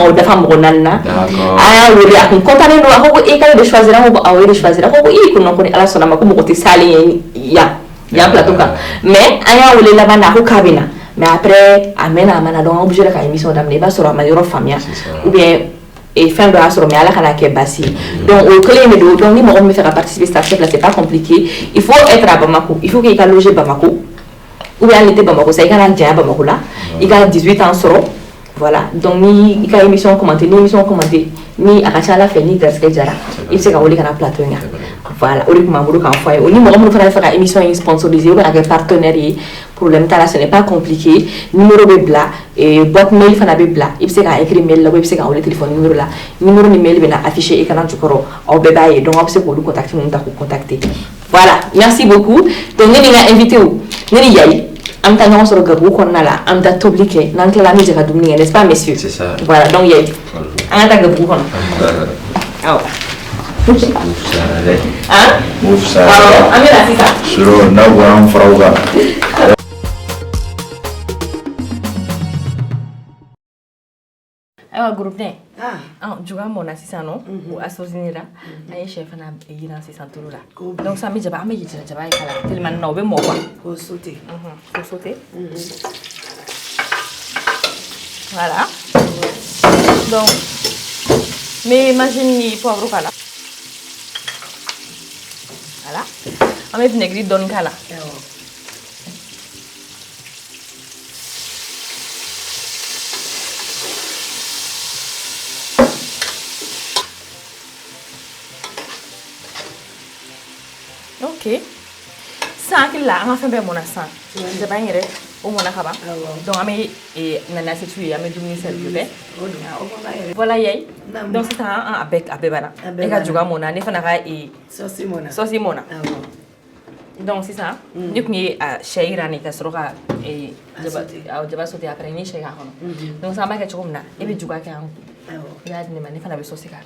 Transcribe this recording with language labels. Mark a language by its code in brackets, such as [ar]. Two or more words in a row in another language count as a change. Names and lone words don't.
[bm] k'o dafa mɔgɔ 4 na a y'a wele a kun content don a ko e k'ale de choisir a ko awɔ e de choisir a ko ko non ko ni Ala sɔnna a ma ko mɔgɔ tɛ salen yan plateau kan mais an y'a wele laban na a ko k'a bɛ na [fr] mais après [bm] a mɛnna a ma na donc an obligé ka émission daminɛ i b'a sɔrɔ a ma yɔrɔ faamuya [fr] ou bien [bm] fɛn dɔ y'a sɔrɔ mais Ala kana kɛ basi donc o kelen de don donc ni mɔgɔ min bɛ fɛ ka [fr] participer Star Chef là c'est pas compliqué il faut être à Bamako il faut que [bm] i ka loger Bamako [fr] ou bien [bm] hali tɛ Bamako sa i kana janya Bamako la i ka 18 ans sɔrɔ [fr] voilà donc [bm] ni i ka émission commenter ni a ka ca Ala fɛ ni garisɛgɛ jara i bɛ se ka wele ka na plateau in kan voilà o de tun b'an bolo k'an fɔ a ye o ni mɔgɔ minnu fana bɛ fɛ ka émission in sponsoriser [fr] ou bien [bm] ka kɛ partenaire ye problème t'a la [fr] ce n'est pas compliqué [bm] numéro bɛ bila [fr] boîte mail [bm] fana bɛ bila i bɛ se ka écrire mail la ou i bɛ se ka wele [fr] téléphone numéro [bm] la numéro ni mail bɛ na afficher écran jukɔrɔ aw bɛɛ b'a ye donc aw bɛ se k'olu contacter ninnu ta k'u contacter [fr] voilà merci beaucoup donc [bm] ne ni n ka invité ne ni Yayi an bɛ taa ɲɔgɔn sɔrɔ gabugu kɔnɔna la an bɛ taa tobili kɛ n'an tilala an bɛ jɛ ka dumuni kɛ [fr] n'est-ce pas messieurs c'est ça voilà donc [bm] Yayi an ka taa gabugu kɔnɔ awɔ Mufsa an bɛ na sisan suro n'a bɔra an faraw kan ayiwa groupe ne juga mɔna sisan nɔ o associé la an ye chef fana yiran sisan tulu la donc sisan an bɛ jaba ye kala tellement na o bɛ mɔ quoi [fr] faut sauter faut sauter voilà donc mais imagine ni poivre kala voilà [bm] an bɛ vinaigre dɔɔni kala ok san hakili la an ka fɛn bɛɛ mɔna san jaba in yɛrɛ o mɔna ka ban donc an bɛ nana se tu ye an bɛ dumuni servir voilà Yayi donc sisan a bɛɛ banna e ka juga mɔna ne fana ka sauce mɔna donc sisan ne tun ye sɛ jira ne ka sɔrɔ ka jaba sauter après ni sɛ k'a kɔnɔ donc sisan an b'a kɛ cogo min na e bɛ juga kɛ an kun i y'a di ne ma ne fana bɛ sauce k'a la